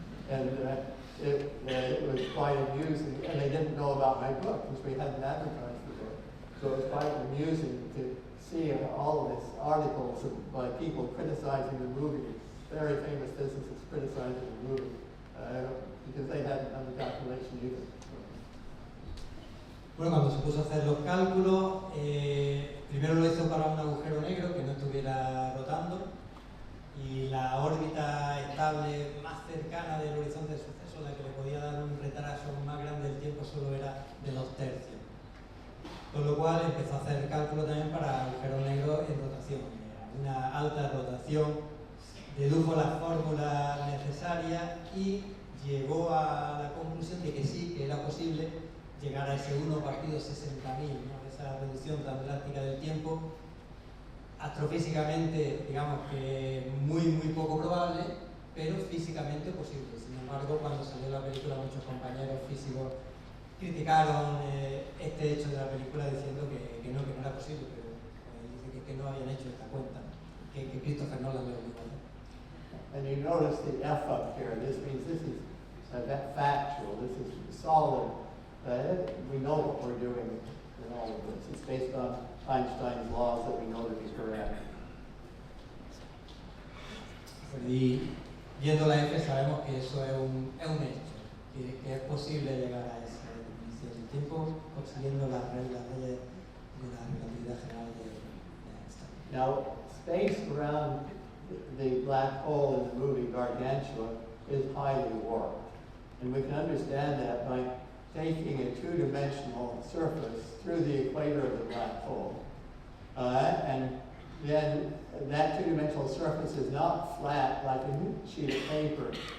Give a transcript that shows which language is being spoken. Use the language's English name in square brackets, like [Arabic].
[English] And it was quite amusing. And they didn't know about my book, because we hadn't advertised the book. So it was quite amusing to see all of these articles by people criticizing the movie, very famous physicists criticizing the movie, because they hadn't done the calculation either. [Spanish] Bueno, cuando se puso a hacer los cálculos, primero lo hizo para un agujero negro que no estuviera rotando, y la órbita estable más cercana del horizonte de suceso, la que le podía dar un retraso más grande del tiempo, solo era de 2 tercios. Con lo cual empezó a hacer cálculo también para agujeros negros en rotación. Una alta rotación, dedujo las fórmulas necesarias y llegó a la conclusión de que sí, que era posible llegar a ese 1 partido 60.000, ¿no? Esa reducción tan drástica del tiempo. Astrofísicamente, digamos que muy poco probable, pero físicamente posible. Sin embargo, cuando salió la película, muchos compañeros físicos criticaron este hecho de la película diciendo que no era posible, pero dice que no habían hecho esta cuenta, que Christopher Nolan lo dijo. [English] And you notice the F up here. This means this is factual. This is solid. We know what we're doing in all of this. It's based on Einstein's laws that we know to be correct. [Spanish] Y viendo la F sabemos que eso es un hecho, que es posible llegar a esa definición del tiempo consiguiendo las leyes de la relatividad general de Einstein. [English] Now, space around the black hole in the movie Gargantua is highly warped. And we can understand that by taking a two-dimensional surface through the equator of the black hole. And then that two-dimensional surface is not flat like a sheet of paper.